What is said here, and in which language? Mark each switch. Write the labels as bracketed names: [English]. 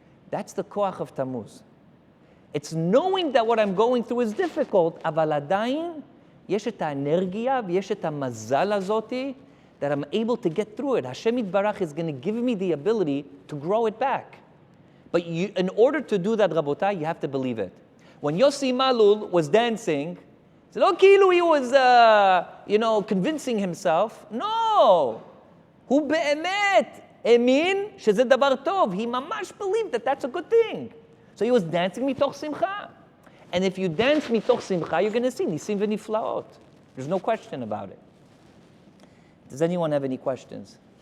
[English] That's the koach of Tammuz. It's knowing that what I'm going through is difficult, [Hebrew] אבל עדיין יש את האנרגיה ויש את המזל הזאתי [English] that I'm able to get through it. Hashem Yitbarach is going to give me the ability to grow it back. But in order to do that, Rabotai, you have to believe it. When Yossi Malul was dancing, he said, he was, convincing himself. No! [Hebrew] הוא באמת האמין שזה דבר טוב. [English] He mamash believed that that's a good thing. So he was dancing [Hebrew] mitoch simcha. [English] And if you dance mitoch simcha, you're going to see [Hebrew] nisim v'niflaot. [English] There's no question about it. Does anyone have any questions?